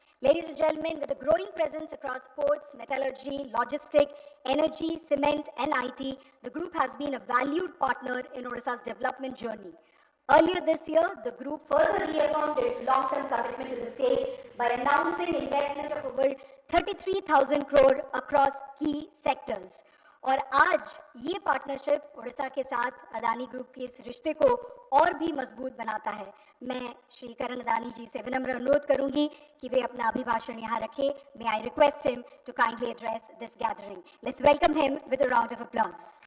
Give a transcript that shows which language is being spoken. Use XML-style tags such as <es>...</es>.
<en>Ladies and gentlemen, with a growing presence across ports, metallurgy, logistics, energy, cement, and IT, the group has been a valued partner in Odisha's development journey. Earlier this year, the group further reaffirmed its long-term commitment to the state by announcing investment of over 33,000 crore across key sectors.</en> <hi>और आज ये partnership Orissa के साथ Adani group के इस रिश्ते को और भी मजबूत बनाता है। मैं श्री करण अदानी जी से विनम्र अनुरोध करूंगी कि वे अपना अभिभाषण यहाँ रखें।</hi> <en>May I request him to kindly address this gathering. Let's welcome him with a round of applause.</en>